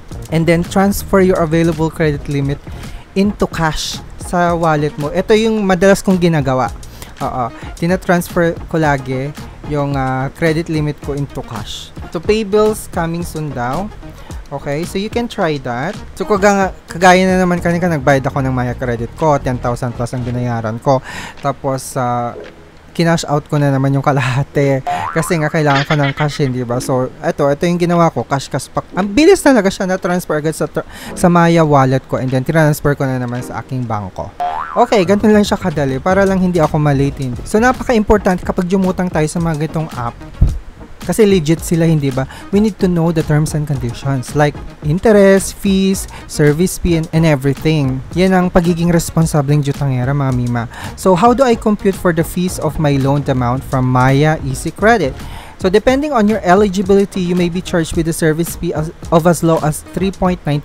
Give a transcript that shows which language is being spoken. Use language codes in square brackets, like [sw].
[en] And then, transfer your available credit limit into cash [tl] sa wallet mo. Ito yung madalas kong ginagawa. Tina-transfer ko lagi yung credit limit ko into cash. [en] So, pay bills coming soon daw. Okay, so you can try that. [tl] So, kagaya na naman kanina, nagbayad ako ng Maya Credit ko, 10,000 plus ang binayaran ko. Tapos, kinash out ko na naman yung kalahati kasi nga kailangan ko ng cash, hindi ba? So, ito yung ginawa ko, cash pack. Ang bilis talaga siya na transfer agad sa Maya wallet ko, and then transfer ko na naman sa aking bangko. Okay, ganun lang siya kadali para lang hindi ako malate. So, napaka-importante kapag jumutang tayo sa mga gitong app. Kasi legit sila, hindi ba? [en] We need to know the terms and conditions like interest, fees, service fee, and everything. [tl] Yan ang pagiging responsableng jutangera, mga Mima. [en] So, how do I compute for the fees of my loaned amount from Maya Easy Credit? So, depending on your eligibility, you may be charged with a service fee of as low as 3.99%.